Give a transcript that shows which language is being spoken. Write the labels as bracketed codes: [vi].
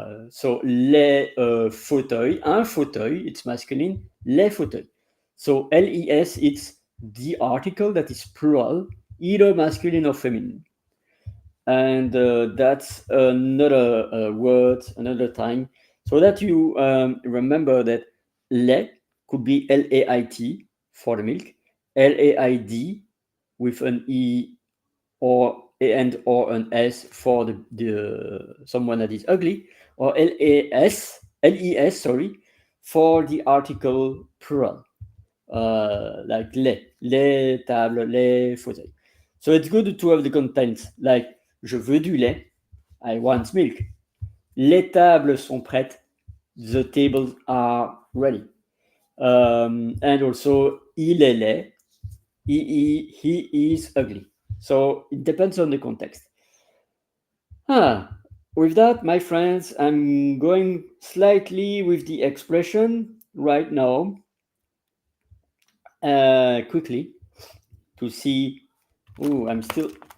[en] So [fr] les fauteuils, un fauteuil, [en] it's masculine, [fr] les fauteuils. [en] So LES, it's the article that is plural, either masculine or feminine. And that's another word, another time, so that you remember that lait could be LAIT for the milk, LAID with an E or and or an S for the someone that is ugly, or LES, sorry, for the article plural, like [fr] les tables, les fauteuils. [en] So it's good to have the contents, like [fr] je veux du lait, [en] I want milk. [fr] Les tables sont prêtes, [en] the tables are ready. And also, [fr] il est laid, [en] he is ugly. So it depends on the context. With that, my friends, I'm going slightly with the expression right now, quickly, to see. Oh, I'm still.